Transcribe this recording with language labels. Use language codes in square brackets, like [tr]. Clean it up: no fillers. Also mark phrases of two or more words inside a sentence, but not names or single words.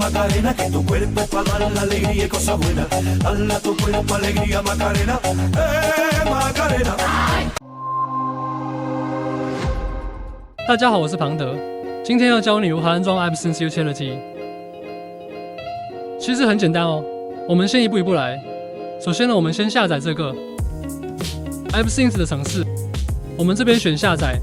[es] Macarena, que tu cuerpo es para dar la alegría y cosas buenas. Dale a tu cuerpo alegría, Macarena, Macarena. [zh] 大家好，我是庞德，今天要教你如何安装 AppSync Utility。其实很简单哦，我们先一步一步来。首先呢，我们先下载这个 AppSync 的程式，我们这边选下载。